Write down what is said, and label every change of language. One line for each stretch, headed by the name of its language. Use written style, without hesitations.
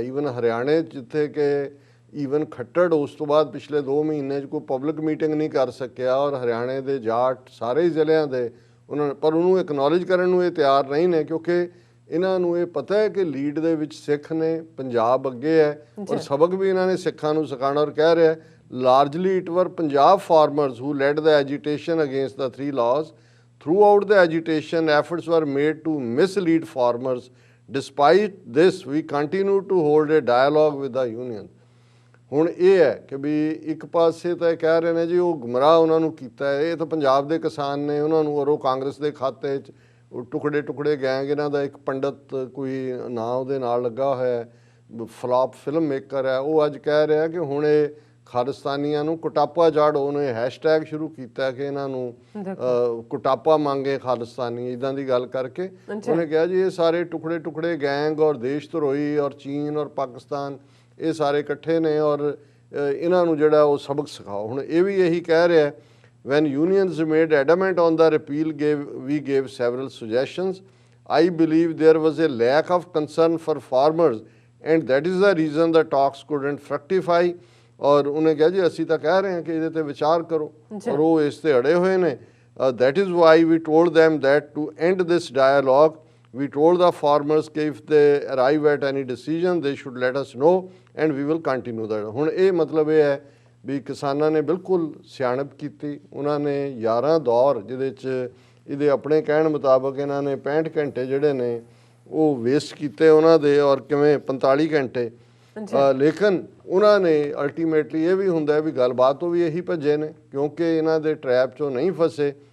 Punjabi: Even ਹਰਿਆਣੇ ਜਿੱਥੇ ਕਿ ਈਵਨ ਖੱਟੜ ਉਸ ਤੋਂ ਬਾਅਦ ਪਿਛਲੇ 2 ਮਹੀਨੇ 'ਚ ਕੋਈ ਪਬਲਿਕ ਮੀਟਿੰਗ ਨਹੀਂ ਕਰ ਸਕਿਆ, ਔਰ ਹਰਿਆਣੇ ਦੇ ਜਾਟ ਸਾਰੇ ਜ਼ਿਲ੍ਹਿਆਂ ਦੇ ਉਹਨਾਂ ਪਰ ਉਹਨੂੰ ਐਕਨੋਲਜ ਕਰਨ ਨੂੰ ਇਹ ਤਿਆਰ ਨਹੀਂ ਨੇ, ਕਿਉਂਕਿ ਇਹਨਾਂ ਨੂੰ ਇਹ ਪਤਾ ਹੈ ਕਿ ਲੀਡ ਦੇ ਵਿੱਚ ਸਿੱਖ ਨੇ, ਪੰਜਾਬ ਅੱਗੇ ਹੈ ਔਰ ਸਬਕ ਵੀ ਇਹਨਾਂ ਨੇ ਸਿੱਖਾਂ ਨੂੰ ਸਿਖਾਉਣਾ। ਔਰ ਕਹਿ ਰਿਹਾ
English: Largely it were Punjab farmers who led the agitation against the 3 laws. Throughout the agitation, efforts were made to mislead farmers. Despite this, we continue to hold a dialogue with the union.
Punjabi: ਹੁਣ ਇਹ ਹੈ ਕਿ ਵੀ ਇੱਕ ਪਾਸੇ ਤਾਂ ਇਹ ਕਹਿ ਰਹੇ ਨੇ ਜੀ ਉਹ ਗੁੰਮਰਾਹ ਉਹਨਾਂ ਨੂੰ ਕੀਤਾ ਹੈ, ਇਹ ਤਾਂ ਪੰਜਾਬ ਦੇ ਕਿਸਾਨ ਨੇ ਉਹਨਾਂ ਨੂੰ, ਔਰ ਉਹ ਕਾਂਗਰਸ ਦੇ ਖਾਤੇ 'ਚ ਉਹ ਟੁਕੜੇ ਗੈਂਗ ਇਹਨਾਂ ਦਾ ਇੱਕ ਪੰਡਤ ਕੋਈ ਨਾਂ ਉਹਦੇ ਨਾਲ ਲੱਗਾ ਹੋਇਆ ਫਲਾਪ ਫਿਲਮ ਮੇਕਰ ਹੈ, ਉਹ ਅੱਜ ਕਹਿ ਰਿਹਾ ਕਿ ਹੁਣ ਇਹ ਖਾਲਿਸਤਾਨੀਆਂ ਨੂੰ ਕੁਟਾਪਾ ਜੜ, ਉਹਨੇ ਹੈਸ਼ਟੈਗ ਸ਼ੁਰੂ ਕੀਤਾ ਕਿ ਇਹਨਾਂ ਨੂੰ ਕੁਟਾਪਾ ਮੰਗੇ ਖਾਲਿਸਤਾਨੀ, ਇੱਦਾਂ ਦੀ ਗੱਲ ਕਰਕੇ ਉਹਨੇ ਕਿਹਾ ਜੀ ਇਹ ਸਾਰੇ ਟੁਕੜੇ ਗੈਂਗ ਔਰ ਦੇਸ਼ ਧਰੋਹੀ ਔਰ ਚੀਨ ਔਰ ਪਾਕਿਸਤਾਨ ਇਹ ਸਾਰੇ ਇਕੱਠੇ ਨੇ ਔਰ ਇਹਨਾਂ ਨੂੰ ਜਿਹੜਾ ਉਹ ਸਬਕ ਸਿਖਾਓ। ਹੁਣ ਇਹ ਵੀ ਇਹੀ ਕਹਿ ਰਿਹਾ
English: when unions made adamant on the repeal we gave several suggestions. I believe there was a lack of concern for farmers and that is the reason the talks couldn't fructify.
Punjabi: ਔਰ ਉਹਨੇ ਕਿਹਾ ਜੀ ਅਸੀਂ ਤਾਂ ਕਹਿ ਰਹੇ ਹਾਂ ਕਿ ਇਹਦੇ ਤੇ ਵਿਚਾਰ ਕਰੋ, ਔਰ ਉਹ ਇਸ ਤੇ ਅੜੇ ਹੋਏ ਨੇ।
English: That is why we told them that to end this dialogue we told the farmers
Punjabi: ਕਿ
English: if they arrive at any decision they should let us know and we will continue that.
Punjabi: ਹੁਣ ਇਹ ਮਤਲਬ ਇਹ ਹੈ ਵੀ ਕਿਸਾਨਾਂ ਨੇ ਬਿਲਕੁਲ ਸਿਆਣਪ ਕੀਤੀ, ਉਹਨਾਂ ਨੇ 11 ਦੌਰ ਜਿਹਦੇ 'ਚ ਇਹਦੇ ਆਪਣੇ ਕਹਿਣ ਮੁਤਾਬਕ ਇਹਨਾਂ ਨੇ 65 ਘੰਟੇ ਜਿਹੜੇ ਨੇ ਉਹ ਵੇਸਟ ਕੀਤੇ ਉਹਨਾਂ ਦੇ, ਔਰ ਕਿਵੇਂ 45 ਘੰਟੇ ਲੇਕਿਨ ਉਹਨਾਂ ਨੇ ਅਲਟੀਮੇਟਲੀ ਇਹ ਵੀ ਹੁੰਦਾ ਵੀ ਗੱਲਬਾਤ ਤੋਂ ਵੀ ਇਹੀ ਭੱਜੇ ਨੇ ਕਿਉਂਕਿ ਇਹਨਾਂ ਦੇ ਟਰੈਪ 'ਚੋਂ ਨਹੀਂ ਫਸੇ।